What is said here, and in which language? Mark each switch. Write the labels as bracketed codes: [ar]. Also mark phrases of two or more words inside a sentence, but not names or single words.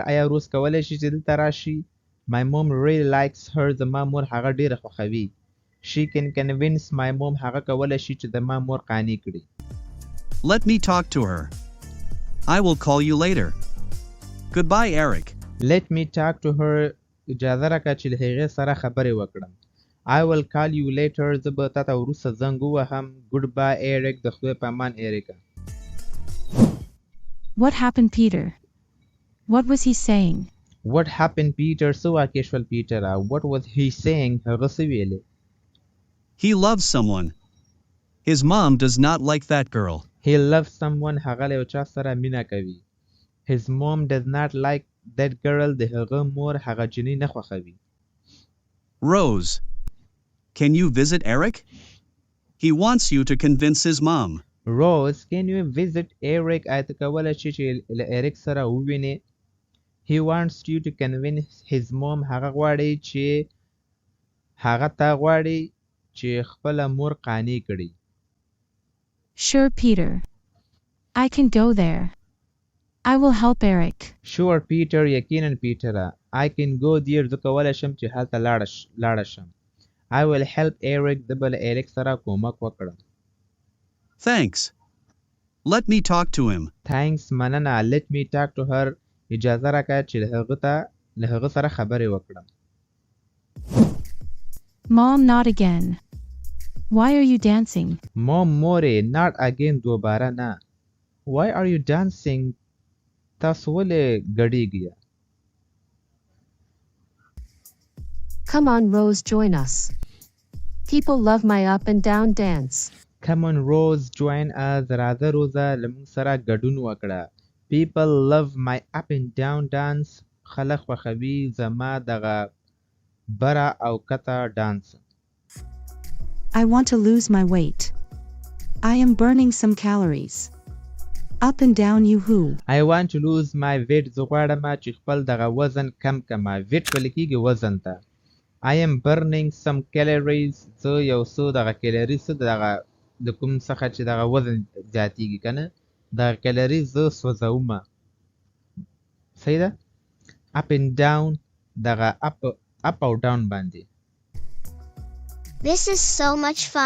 [ps] آیا روز کولی شي چې دلته راشي؟ [en] My mom really likes her. [ps] زما مور هغه ډېره خوښوي. [en] She can convince my mom. [ps] هغه کولی شي چې زما مور قانع کړي. [en] Let me talk to her. I will call you later. Goodbye, Eric. Let me talk to her. [ps] اجازه راکړه چې له هغې سره خبرې وکړم. [en] I will call you later. [ps] زه به تا ته وروسته زنګ ووهم. [en] Goodbye, Eric. [ps] د خدای په امان ایریکا. [en] What happened, Peter? What was he saying? What happened, Peter? [ps] څه واقع شول پیټر؟ [en] What was he saying? [ps] هغه څه ویلې؟ [en] He loves someone. His mom does not like that girl. He loves someone. [ps] هغه له یو چا سره مینه کوي. [en] His mom does not like that girl. [ps] د هغه مور هغه جینۍ نه خوښوي. [en] Rose. Can you visit Eric? He wants you to convince his mom. Rose, can you visit Eric? [ps] آیا ته کولی شې چې له ایریک سره ووینې؟ [en] He wants you to convince his mom. [ps] هغه غواړي چې خپله مور قانع کړي. [en] Sure, Peter. I can go there. I will help Eric. Sure, Peter. [ps] یقینا پیټر. [en] I can go there. [ps] زه کولی شم چې هلته لاړه شم. [en] I will help Eric. [ps] زه به له ایریک سره کومک وکړم. [en] Thanks. Let me talk to him. Thanks. مننه. Let me talk to her. [ps] اجازه راکړه چې له هغه سره خبرې وکړم. [en] Mom, not again. Why are you dancing? Mom, more. Not again. [ps] دوباره نه. [en] Why are you dancing? [ps] تاسو ولې ګډېږئ؟ [en] Come on, Rose, join us. People love my up and down dance. Come on, Rose, join us. [ps] راځه روزه له موږ سره ګډون وکړه. [en] People love my up and down dance. [ps] خلک خوښوي زما دغه بره او کته ډانس. [en] I want to lose my weight. I am burning some calories. Up and down, you-hoo. I want to lose my weight. [ps] زه غواړم چې خپل دغه وزن کم کړم. weight ویل کېږي وزن ته. [en] I am burning some calories. [ps] زه یو څو دغه کیلریز دغه د کوم څخه چې دغه وزن زیاتېږي که نه دغه کیلریز زه سوځوم. صحیح ده؟ [en] up and down [ps] دغه up او down باندې. [en] This is so much fun.